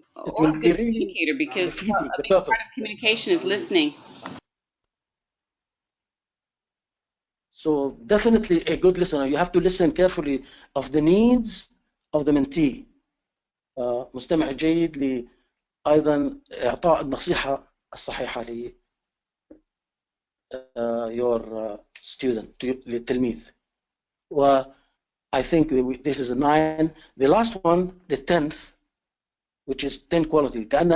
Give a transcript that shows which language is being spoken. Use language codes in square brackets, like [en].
[en] or a good communicator, because a big part of communication is listening. So definitely a good listener. You have to listen carefully of the needs of the mentee. [ar] مستمع جيد أيضا إعطاء النصيحة الصحيحة ل [en] your student, [ar] للتلميذ. [en] I think this is a 9. The last one, the 10th, which is 10 quality.